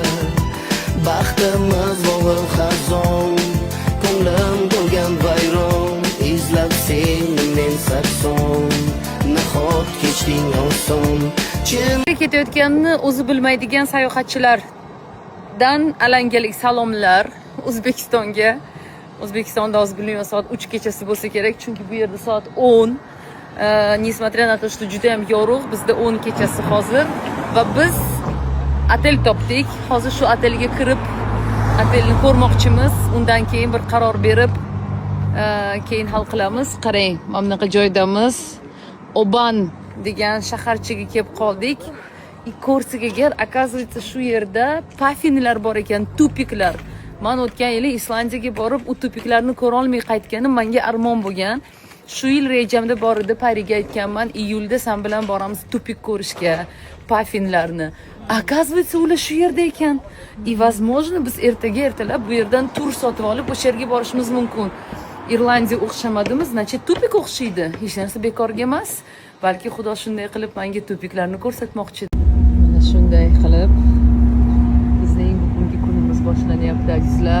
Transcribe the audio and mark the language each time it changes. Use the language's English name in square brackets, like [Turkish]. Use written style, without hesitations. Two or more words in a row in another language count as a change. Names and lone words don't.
[Uzbek] Baxtimiz bog'i xazon, ko'nglim to'lgan vayron, izlab seni men sakson, nahot kechding oson. Ketayotganini o'zi bilmaydigan sayohatchilardan alangalik salomlar O'zbekistonga. O'zbekistonda hozir bilmayman soat 3 kechasi bo'lsa kerak, chunki bu yerda soat 10. [Russian] Несмотря на то, что [Uzbek] juda ham yorug', bizda 10 kechasi hozir va biz otel topdik. Hozir shu otelga kirib, otelni ko'rmoqchimiz. Undan keyin bir qaror berib, keyin hal qilamiz. Qarang, mana bunaqa joydamiz. Oban degan shaharchaga kelib qoldik. Korsiga kel, оказывается, shu yerda pafinlar bor ekan, tupiklar. Men o'tgan yili Islandiyaga borib, u tupiklarni ko'ra olmay qaytganim menga armon bo'lgan. Shu yil rejamda bor edi, Pariga aytganman, iyulda sen bilan boramiz tupik ko'rishga, pafinlarni. Оказывается, ular shu yerda ekan. [Russian] И возможно, [Uzbek] biz ertalab bu yerdan tur sotib olib o'sha yerga borishimiz mumkin. Irlandiya o'xshamadimi? Значит, tupik o'xshaydi. Hech narsa bekorga emas. Balki Xudo shunday qilib menga tupiklarni ko'rsatmoqchi. Mana shunday qilib bizning bugungi kunimiz boshlanyapti, azizlar.